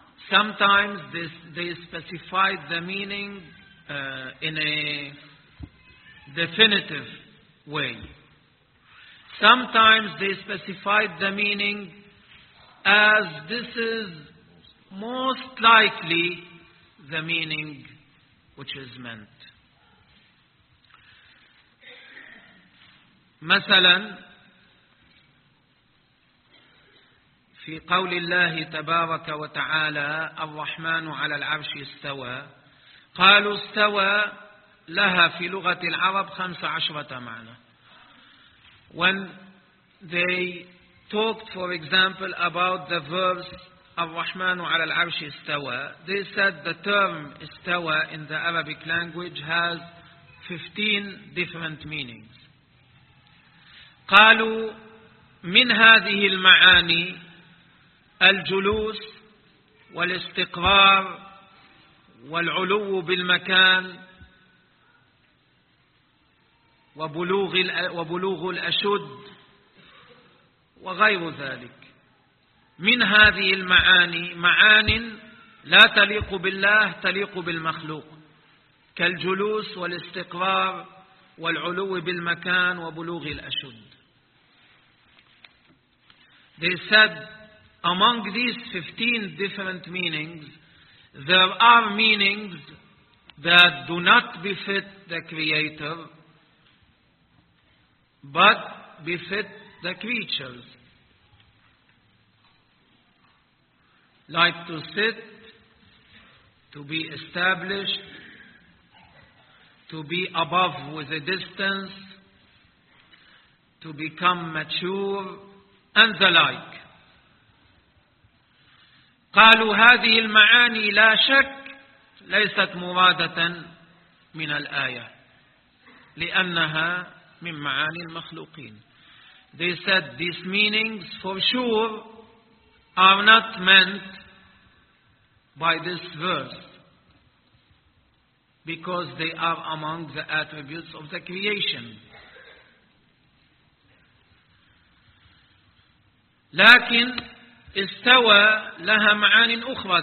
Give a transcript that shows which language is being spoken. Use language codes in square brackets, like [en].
[en] Sometimes they specified the meaning in a definitive way. Sometimes they specified the meaning as this is most likely the meaning which is meant. [ar] مثلا في قول الله تبارك وتعالى الرحمن على العرش استوى, قالوا استوى لها في لغة العرب 15 معنى. [en] When they talked for example about the verse [ar] الرحمن على العرش استوى, [en] they said the term استوى in the Arabic language has 15 different meanings. [ar] قالوا من هذه المعاني الجلوس والاستقرار والعلو بالمكان وبلوغ الأشد وغير ذلك. من هذه المعاني معان لا تليق بالله تليق بالمخلوق, كالجلوس والاستقرار والعلو بالمكان وبلوغ الأشد. [en] They said among these 15 different meanings, there are meanings that do not befit the Creator, but befit the creatures. Like to sit, to be established, to be above with a distance, to become mature, and the like. [ar] قالوا هذه المعاني لا شك ليست مرادة من الآية لأنها من معاني المخلوقين. [en] They said these meanings for sure are not meant by this verse because they are among the attributes of the creation. [ar] لكن استوى لها معاني أخرى.